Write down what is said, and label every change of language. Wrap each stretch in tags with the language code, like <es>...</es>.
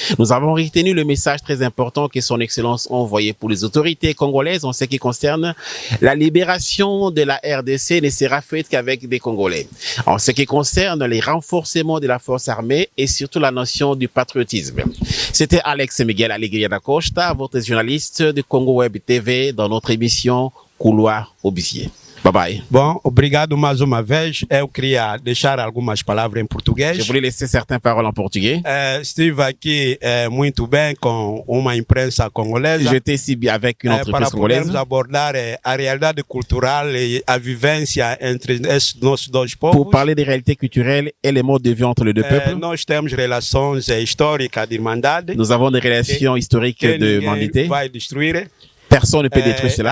<fr>Nous avons retenu le message très important que son Excellence a envoyé pour les autorités congolaises en ce qui concerne la libération de la RDC ne sera faite qu'avec des Congolais. En ce qui concerne les renforcements de la force armée et surtout la notion du patriotisme. C'était Alex Miguel Alegria da Costa, votre journaliste de Congo Web TV dans notre émission Couloir Obliger.</fr> <en>Bye bye.</en> <pt>Bom, obrigado mais uma vez. Eu queria deixar algumas palavras em português.</pt> <fr>Je voulais laisser certaines paroles en portugais.</fr> <pt>Estive aqui muito bem com uma imprensa congolesa.</pt> <fr>J'étais ici avec une entreprise congolaise.</fr> <pt>Para podermos abordar a realidade cultural e a vivência entre esses nossos dois povos.</pt> <fr>Pour parler des réalités culturelles et les modes de vie entre les deux peuples.</fr> <pt>Nós temos relações históricas de irmandade.</pt> <fr>Nous avons des relations historiques de humanité.</fr> <pt>Vai destruir.</pt> <fr>Personne ne peut détruire cela.</fr>